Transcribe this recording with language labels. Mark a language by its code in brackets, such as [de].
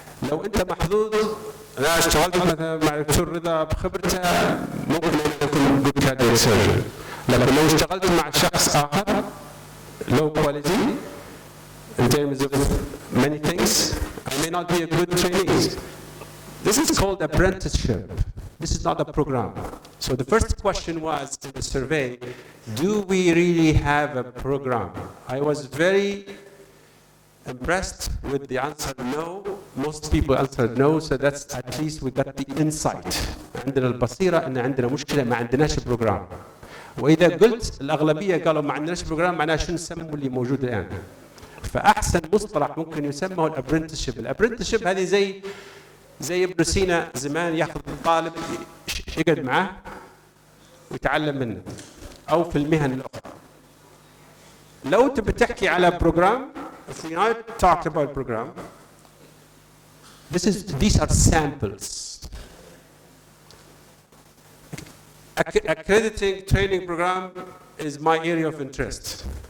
[ar] لو أنت محظوظ، أنا اشتغلت مثلا مع الدكتور رضا بخبرته ممكن أكون [en] good cardiac surgeon. [ar] لكن لو اشتغلت مع شخص آخر [en] low quality in terms of many things, I may not be a good trainee. This is called apprenticeship. This is not a program. So the first question was in the survey, do we really have a program? I was very impressed with the answer no. Most people answered no, so that's at least we got the insight. [ar] عندنا البصيرة إن عندنا مشكلة ما عندناش بروجرام. وإذا قلت الأغلبية قالوا ما عندناش بروجرام معناه شو نسموا اللي موجود الآن. فأحسن مصطلح ممكن يسمى هو الابرنتشيب. الابرنتشيب هذه زي ابن سينا زمان ياخذ الطالب يقعد معه ويتعلم منه أو في المهن الأخرى. لو تبي تحكي على بروجرام, [en] if we not talked about program, these are samples. Accrediting training program is my area of interest.